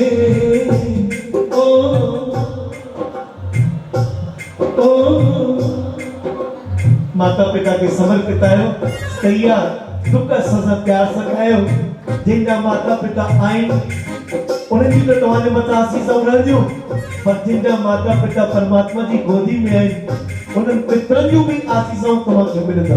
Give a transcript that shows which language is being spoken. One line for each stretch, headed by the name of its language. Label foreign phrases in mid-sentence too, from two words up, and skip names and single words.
Sindhi: ओ ओ माता पिता के समर्पित आयो, कहिया दुख सजा प्यार सकायो। जिनका माता पिता आइन उन्हें जी तो तव्हांजे मथां आसीसां रहंदियूं, पर जिनका माता पिता परमात्मा जी गोदी में आइन उन्हनि पितरनि जूं बि आसीसां तव्हांखे मिलंदव।